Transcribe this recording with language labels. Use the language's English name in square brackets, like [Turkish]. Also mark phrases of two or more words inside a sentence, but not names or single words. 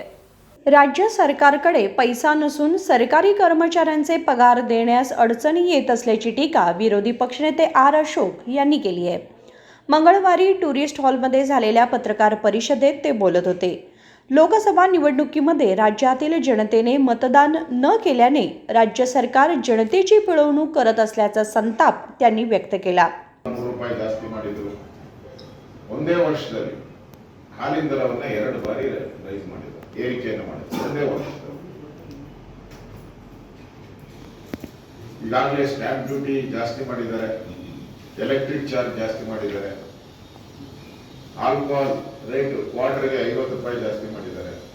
[Marathi] राज्य सरकारकडे पैसा नसून सरकारी कर्मचाऱ्यांचे पगार देण्यास अडचणी येत असल्याची टीका विरोधी पक्षनेते आर अशोक यांनी केली आहे. मंगळवारी टुरिस्ट हॉलमध्ये झालेल्या पत्रकार परिषदेत ते बोलत होते. लोकसभा निवडणुकीमध्ये राज्यातील जनतेने मतदान न केल्याने राज्य सरकार जनतेची पिळवणूक करत असल्याचा संताप त्यांनी व्यक्त केला. [Kannada] ₹100 ಜಾಸ್ತಿ ಮಾಡಿದ್ರು. ಒಂದೇ ವರ್ಷದಲ್ಲಿ ಹಾಲಿನ ದರವನ್ನ 2 ಬಾರಿ ರೈಸ್ ಮಾಡಿದ್ರು, ಏರಿಕೆಯನ್ನು ಮಾಡಿದ್ರು ಒಂದೇ ವರ್ಷದಲ್ಲಿ. ಈಗಾಗಲೇ [English] stamp duty [Kannada] ಜಾಸ್ತಿ ಮಾಡಿದ್ದಾರೆ, [English] electric charge [Kannada] ಜಾಸ್ತಿ ಮಾಡಿದ್ದಾರೆ, [English] alcohol rate [Kannada] ಕ್ವಾರ್ಟರ್ಗೆ ₹50 ಜಾಸ್ತಿ ಮಾಡಿದ್ದಾರೆ.